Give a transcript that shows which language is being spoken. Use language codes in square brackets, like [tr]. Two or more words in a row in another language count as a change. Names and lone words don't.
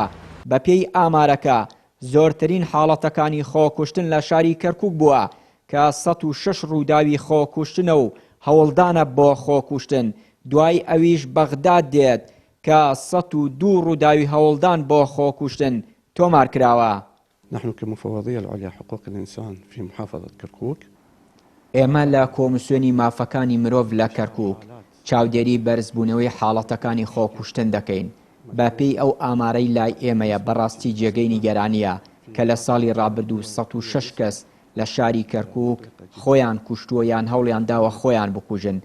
[ckb] بەپێی ئامارەکە زۆرترین حاڵەتەکانی خۆکوشتن لە شاری کەرکووک بووە کە 106 ڕووداوی خۆکوشتنە و هەوڵدانە بۆ خۆکوشتن. دوای ئەویش بەغداد دێت کە 102 ڕووداوی هەوڵدان بۆ خۆکوشتن تۆمار کراوە. [ar] نحن كمفوضية العليا حقوق الإنسان في محافظة كركوك [ckb] ئێمە لە کۆمیسیۆنی مافەکانی مرۆڤ لە کەرکووک چاودێری بەرزبوونەوەی حاڵەتەکانی خۆکوشتن دەکەین. بەپێی ئەو ئامارەی لای ئێمەیە بەڕاستی جێگەی نیگەرانیە کە لە ساڵی ڕابردوو 106 کەس لە شاری کەرکووک خۆیان کوشتووە یان هەوڵیان داوە خۆیان بکوژن.